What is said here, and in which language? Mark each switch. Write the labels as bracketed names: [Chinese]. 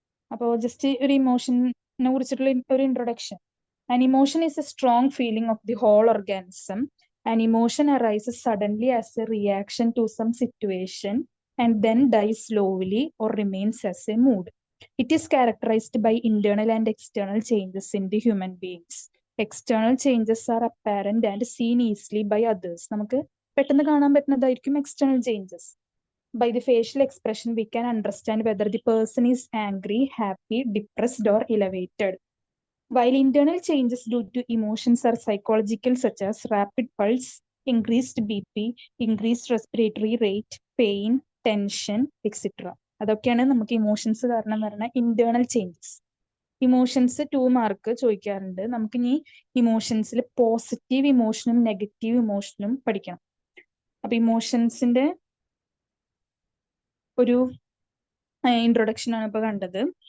[Malayalam] അപ്പോൾ [English] just [Malayalam] ഒരു ഇമോഷനെ കുറിച്ചിട്ടുള്ള ഒരു introduction. [English] An emotion is a strong feeling of the whole organism. An emotion arises suddenly as a reaction to some situation and then dies slowly or remains as a mood. It is characterized by internal and external changes in the human beings. External changes are apparent and seen easily by others. [Malayalam] നമുക്ക് പെട്ടെന്ന് കാണാൻ പറ്റുന്നതായിരിക്കും [English] external changes. By the facial expression, we can understand whether the person is angry, happy, depressed, or elevated. While internal changes due to emotions are psychological, such as rapid pulse, increased BP, increased respiratory rate, pain, tension, etcetera. [Malayalam] അതൊക്കെയാണ് നമുക്ക് emotions കാരണം വരുന്ന internal changes. Emotions 2 mark ചോദിക്കാറുണ്ട്. നമുക്ക് ഇനി ഇമോഷൻസിൽ positive ഇമോഷനും negative ഇമോഷനും പഠിക്കണം. അപ്പൊ ഇമോഷൻസിന്റെ ഒരു ഇൻട്രൊഡക്ഷൻ ആണ് ഇപ്പൊ കണ്ടത്.